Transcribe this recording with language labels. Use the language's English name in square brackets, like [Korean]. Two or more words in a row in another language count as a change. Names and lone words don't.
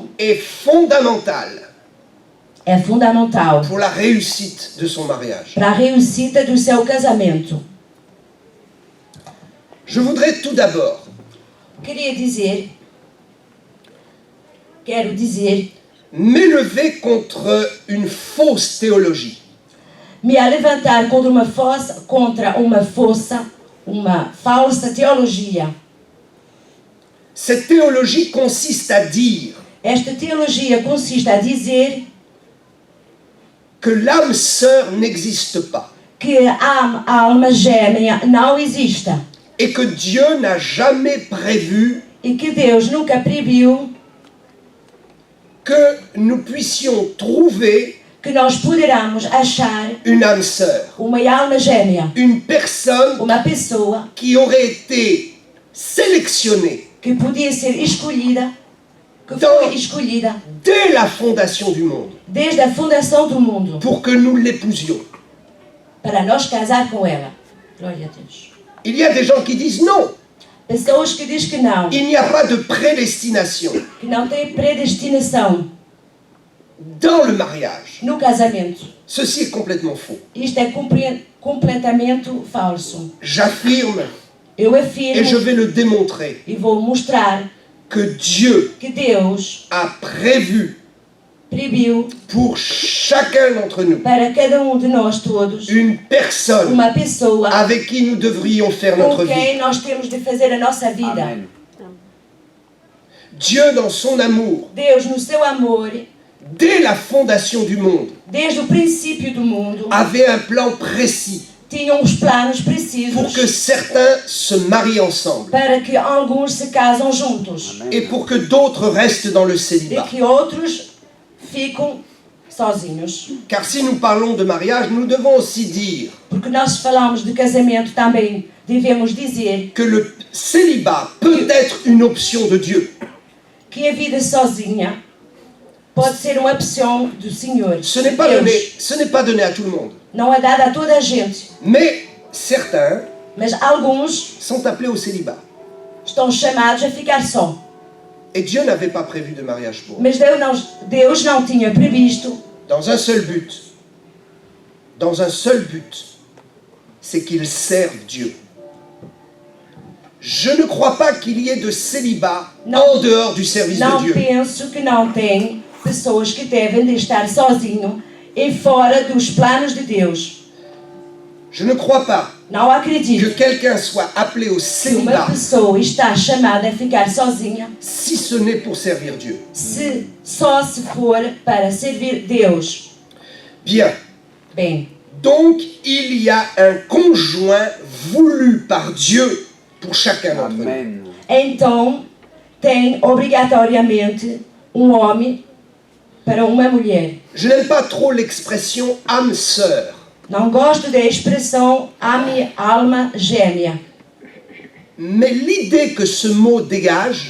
[French] fondamental [Portuguese] é fundamental [French] pour la réussite de son mariage. [Portuguese] para a réussite do seu casamento. [French] Je voudrais tout d'abord [Portuguese] Quero dizer, [French] m'élever contre une fausse théologie. [Portuguese] me levantar contra uma falsa teologia. [French] Cette théologie consiste à dire [Portuguese] Esta teologia consiste a dizer [French] que l'âme sœur n'existe pas [Portuguese] que a alma gêmea não existe [French] et que Dieu n'a jamais prévu [Portuguese] e que Deus nunca previu [French] que nous puissions trouver [Portuguese] que nós poderamos achar [French] une âme sœur, [Portuguese] uma alma gêmea, [French] une personne [Portuguese] uma pessoa [French] qui aurait été sélectionnée [Portuguese] que podia ser escolhida, que Então- foi escolhida [French] dès la fondation du monde [Portuguese] desde a fundação do mundo [French] pour que nous l'épousions. [Portuguese] para nós casar com ela. Glória a Deus. [French] Il y a des gens qui disent non, [Portuguese] Pessoas que dizem que [French] il n'y a pas de prédestination [Portuguese] que não tem predestinação [French] dans le mariage. [Portuguese] no casamento. [French] Ceci est complètement faux. [Portuguese] Isto é completamente falso. [French] J'affirme, [Portuguese] Eu [French] et je [Portuguese] afirmo [French] vais le démontrer, [Portuguese] e vou mostrar [French] que Dieu [Portuguese] que Deus [French] a prévu [Portuguese] previu [French] pour chacun d'entre nous [Portuguese] para cada de nós todos [French] une personne [Portuguese] uma pessoa [French] avec qui nous devrions faire notre [Portuguese] com [French] vie. [Portuguese] quem nós temos de fazer a nossa vida. Amen. [French] Dieu, dans son amour, [Portuguese] Deus, no seu amor, [French] dès la fondation du monde, [Portuguese] desde o princípio do mundo, [French] avait un plan précis [Portuguese] tinha uns planos [French] pour [Portuguese] precisos [French] que certains se marient ensemble [Portuguese] para que alguns se casam juntos [French] et pour que d'autres restent dans le [Portuguese] e [French] célibat. [Portuguese] que outros ficam sozinhos. [French] Car si nous parlons de mariage, nous devons aussi dire [Portuguese] Porque nós falamos de casamento também, devemos dizer [French] que le célibat peut être une option de Dieu. [Portuguese] que a vida sozinha pode ser uma opção do Senhor. [French] Ce n'est [Portuguese] de [French] pas [Portuguese] Deus. [French] donné, ce n'est pas donné à tout le monde. [Portuguese] Não é dada a toda a gente, [French] Mais certains [Portuguese] mas alguns [French] sont appelés au célibat. [Portuguese] estão chamados a ficar só. [French] Et Dieu n'avait pas prévu de mariage pour eux. [Portuguese] Mas Deus não tinha previsto [French] Dans un seul but. Dans un seul but. C'est qu'ils servent Dieu. Je ne crois pas qu'il y ait de célibat en dehors du service de [Portuguese] Não [French] Dieu. [Portuguese] penso que não tem pessoas que devem de estar sozinho e fora dos planos de Deus. [French] Je ne crois pas [Portuguese] Não [French] que [Portuguese] acredito [French] quelqu'un soit appelé au [Portuguese] que uma [French] célibat [Portuguese] pessoa está chamada a ficar sozinha [French] si ce n'est pour servir Dieu. [Portuguese] só se for para servir Deus. [French] Bien. [Portuguese] Bem, [French] Donc, il y a un conjoint voulu par Dieu pour chacun d'entre nous. Amen. [Portuguese] então tem obrigatoriamente um homem para uma mulher. [French] Je n'aime pas trop l'expression âme sœur. [Portuguese] Não gosto da expressão a minha alma gêmea, [French] Mais l'idée que ce mot dégage